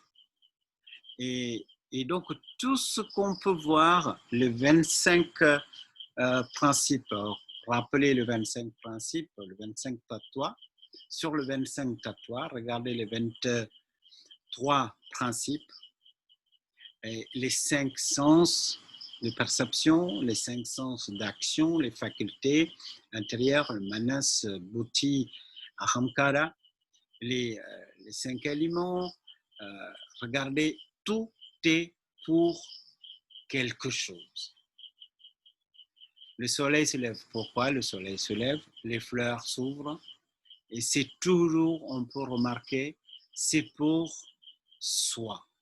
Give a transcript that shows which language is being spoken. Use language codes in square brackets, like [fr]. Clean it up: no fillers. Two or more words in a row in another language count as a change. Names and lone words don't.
[fr] Et donc, tout ce qu'on peut voir, les 25 principes, rappelez les 25 principes, les 25 tatouages. Sur le 25 tatouages, regardez les 23 principes, et les 5 sens de perception, les 5 sens d'action, les facultés intérieures, le [sa] manas, buddhi, ahamkara, [fr] les 5 aliments. Regardez, tout est pour quelque chose. Le soleil se lève. Pourquoi le soleil se lève? Les fleurs s'ouvrent. Et c'est toujours, on peut remarquer, c'est pour soi.